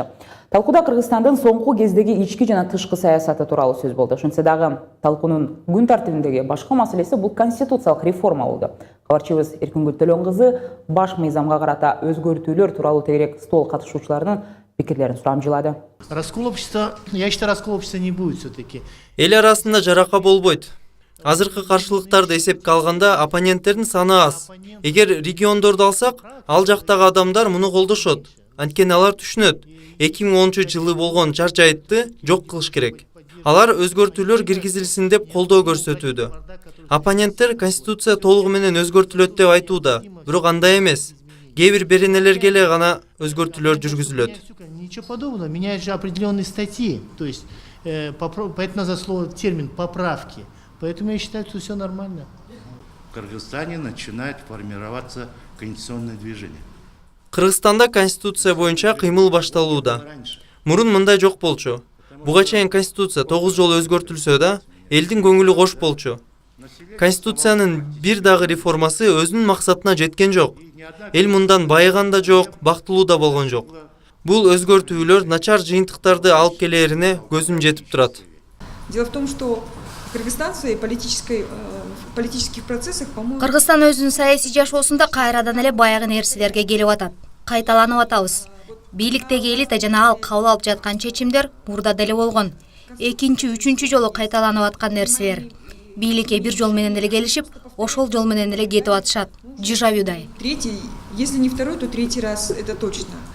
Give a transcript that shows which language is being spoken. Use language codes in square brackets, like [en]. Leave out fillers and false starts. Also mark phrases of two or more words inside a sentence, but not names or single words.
[ky] Талкууда Кыргызстандын соңку кездеги ички жана тышкы саясаты тууралуу сөз болду. Ошентсе дагы талкуунун күн тартибиндеги башка маселеси бул конституциялык реформа болду. Кабарчыбыз Эркингүл Төлөнгызы баш мыйзамга карата өзгөртүүлөр тууралуу тегерек стол катышуучуларынын пикирлерин сурамжылады. [ru] Раскол общества, я считаю, раскол общества не будет все-таки. [ky] Эл арасында жарака болбойт. Азыркы каршылыктарды эсепке алганда оппоненттердин саны аз. Эгер региондорду алсак, ал жактагы адамдар муну колдошот. Анткени алар түшүнөт. 2010-жылы болгон жар-жайтты жок кылыш керек. Алар өзгөртүүлөр киргизилсин деп колдоо көрсөтүүдө. Оппоненттер конституция толугу менен өзгөртүлөт деп айтууда, бирок андай эмес. Кээ бир беренелерге эле гана өзгөртүүлөр жүргүзүлөт. [ru] Ничего подобного, меняют же определенные статьи, то есть поэтому надо слово термин поправки. Поэтому я считаю, что все нормально. В Кыргызстане начинает формироваться конституционное движение. [ky] Кыргызстанда конституция боюнча кыймыл башталууда. Мурун мындай жок болчу. Буга чейин конституция 9 жолу өзгөртүлсө да, элдин көңүлү кош болчу. Конституциянын бир дагы реформасы өзүнүн максатына жеткен жок. Эл мындан байыган да жок, бактылуу да болгон жок. Бул өзгөртүүлөр начар жыйынтыктарды алып келерине көзүм жетип турат. [ru] Дело в том, что Кыргызстан в своей политических процессах, по-моему... [ky] Кыргызстан өзүнүн саясий жашоосунда кайрадан эле баягы нерселерге келип атат. Кайталанып атабыз. Бийликтеги элита жана ал кабыл алып жаткан чечимдер мурда деле болгон. Экинчи, үчүнчү жолу кайталанып аткан нерселер. Бийликке бир жол менен эле келишип, ошол жол менен эле кетип атышат. Дежавюдай. [ru] Третий, если не второй, то третий раз, это точно.